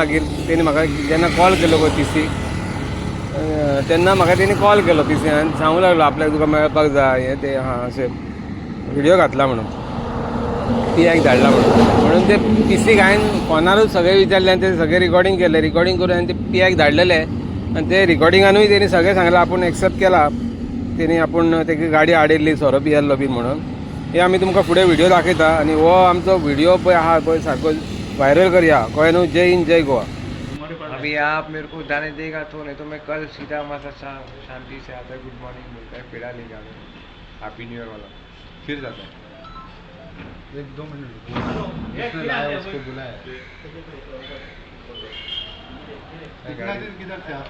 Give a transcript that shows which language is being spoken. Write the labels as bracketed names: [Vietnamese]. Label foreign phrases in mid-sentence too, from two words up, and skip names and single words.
[Konkani] मागीर तेणी म्हाका जेन्ना कॉल केलो पळय PCक तेन्ना म्हाका तेणी कॉल केलो PCन आनी सांगूंक लागलो आपल्याक तुका मेळपाक जाय हें तें हां अशें व्हिडिओ घातला म्हणून, PIक धाडला म्हणून ते PCक हांवें फोनारूच सगळें विचारलें आनी तें सगळें रिकॉर्डींग केलें. रिकॉर्डींग करून हांवें ते PIक धाडलेलें आनी ते रिकॉर्डिंगानूय तेणी सगळें सांगलां, आपूण एक्सेप्ट केला तेणी, आपूण तेका गाडी आडिल्ली सोरो पियेल्लो बीन म्हणून. हे आमी तुमकां फुडें व्हिडिओ दाखयता आनी हो आमचो व्हिडिओ पळय आहा पळय सारको व्हायरल करया, कळ्ळें न्हू. जय हिंद, जय गोवा. [Hindi] अभी आप मेरे को जाने देगा तो, नहीं तो मैं कल सीधा मसा शांति से आता है, [English] good morning [Hindi] बोलता है, पेड़ा ले जाता है, [English] Happy New Year [Hindi] वाला, फिर जाता है. 1-2 मिनट जिसने लाया उसको बुलाया. किधर थे आप?